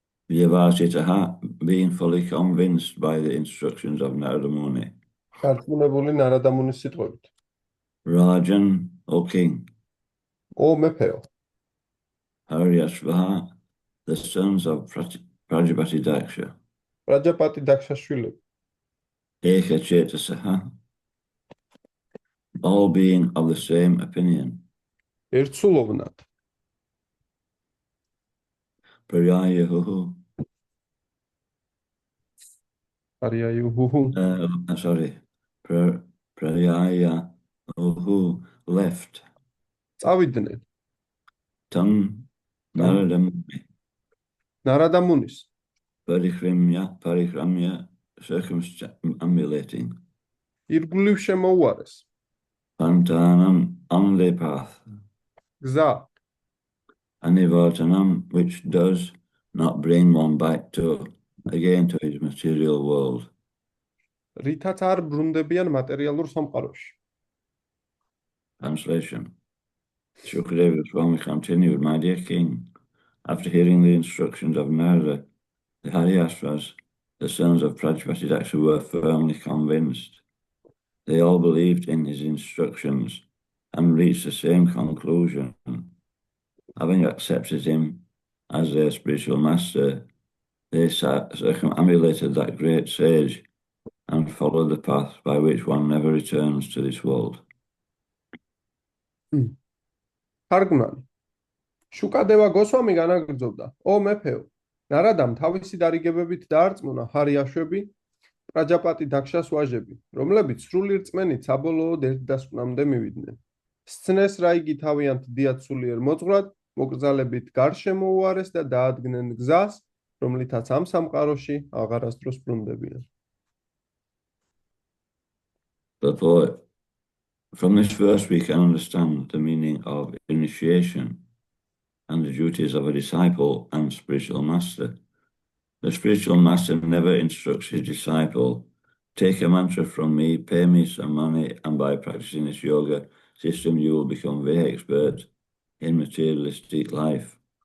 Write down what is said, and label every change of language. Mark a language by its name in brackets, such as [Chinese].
[English] Vyavasitaha, being fully convinced by the instructions of Narada Muni. [Georgian] დარწმუნებული ნარადამუნის სიტყვებით. [English] Rajan, O king, [Georgian] ო მეფეო, [English] Haryasvaha, the sons of Prajapati Daksha, [Georgian] პრაჯაპატი დაქშაშვილები, [English] Ekachetasaha, all being of the same opinion. [Georgian] ერთსულოვნად [Sanskrit] Prayayahu, არიაიუჰუ [English] sorry, Prayayahu left. [Georgian] წავიდნენ [English] Tam Narada Muni, [Georgian] ნარადამუნის [English] Parikramya, circumambulating. [Georgian] ირგვლივ შემოუარეს [English] Pantanam, on the path. [Georgian] გზა [English] Anivartanam, which does not bring one back again to his material world. [Georgian] რითაც არ ბრუნდებიან მატერიალურ სამყაროში. [English] Translation. Shukadeva Swami continued, my dear king, after hearing the instructions of Narada, the Haryasvas, the sons of Prajapati Daksha, were firmly convinced. They all believed in his instructions and reached the same conclusion. Having accepted him as their spiritual master, they circumambulated that great sage and followed the path by which one never returns to this world. [Georgian] თარგმნელი შუკადევა გოსვამი განაგრძობდა, ო მეფეო, ნარადამ თავისი დარიგებებით დაარწმუნა ჰარიაშვები, პრაჯაპატი დაქშას ვაჟები, რომლებიც სრული რწმენით საბოლოოდ ერთ დასკვნამდე მივიდნენ. სცნეს რა იგი თავიანთ დიად სულიერ მოძღვრად, მოკრძალებით გარშემო უარეს და დაადგნენ გზას, რომლითაც ამ სამყაროში აღარასდროს ბრუნდებიან. [English] Therefore, from this verse we can understand the meaning of initiation and the duties of a disciple and spiritual master. The spiritual master never instructs his disciple, take a mantra from me, pay me some money, and by practicing this yoga system you will become very expert in materialistic life.